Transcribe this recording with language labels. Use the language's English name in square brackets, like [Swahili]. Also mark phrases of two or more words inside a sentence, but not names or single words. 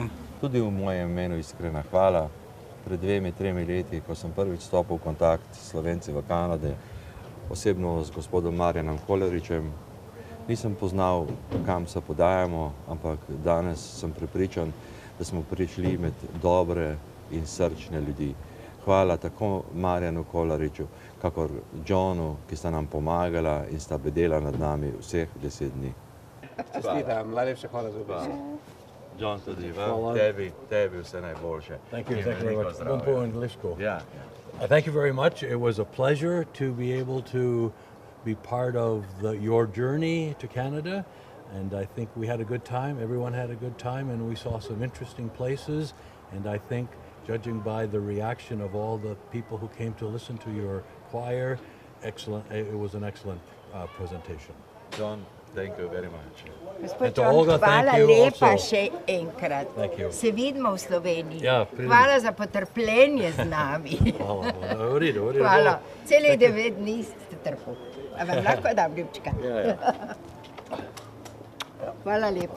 [Slovenian] Tudi v mojem imenu iskrena hvala. Pred 2-3 leti, ko sem prvič stopil v kontakt s Slovenci v Kanadi, osebno z gospodom Marjanom Kolaričem, nisem poznal, kam se podajamo, ampak danes sem prepričan, da smo prišli med dobre in srčne ljudi. Hvala tako Marjanu Kolariču, kakor Johnu, ki sta nam pomagala in sta bedela nad nami vseh 10 dni. Čestitam, najlepša hvala za obisk. John, tudi tebi vse najboljše. [English] Thank you very much. Bumpo and Lishko. Yeah. Thank you very much. It was a pleasure to be able to be part of your journey to Canada, and I think we had a good time. Everyone had a good time, and we saw some interesting places, and I think, judging by the reaction of all the people who came to listen to your choir, excellent. It was an excellent presentation. John, thank you very much. [Slovenian] Gospod John, hvala lepa še enkrat. Se vidimo v Sloveniji. Hvala za potrpljenje z nami. Hvala. Celih 9 dni ste trpeli. A vam lahko dam ljubčka? Hvala lepa.